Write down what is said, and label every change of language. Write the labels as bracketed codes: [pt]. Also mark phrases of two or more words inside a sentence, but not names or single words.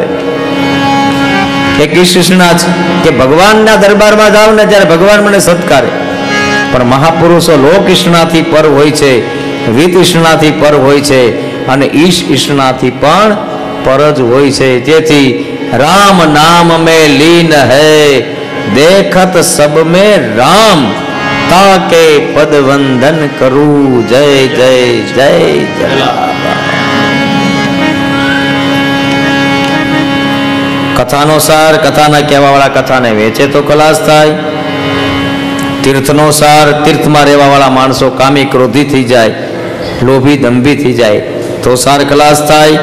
[gu] એક ઈષ્ણા છે કે ભગવાનના દરબારમાં જાવ ને ત્યારે ભગવાન મને સત્કારે. પણ મહાપુરુષો લોક ઈષ્ણાથી પર હોય છે, વિત ઈષ્ણાથી પર હોય છે અને ઈશ ઈષ્ણાથી પણ પર જ હોય છે. [hi] તેથી राम नाम में लीन है, देखत सब में राम, ताके पद वंदन करूं, जय जय जय जलाराम. [gu] કથાનો સાર, કથાના કહેવાવાળા કથાને વેચે તો ખલાસ થાય. તીર્થનો સાર, તીર્થમાં રહેવાવાળા માણસો કામી ક્રોધી થઈ જાય, લોભી દંભી થઈ જાય તો સાર ખલાસ થાય.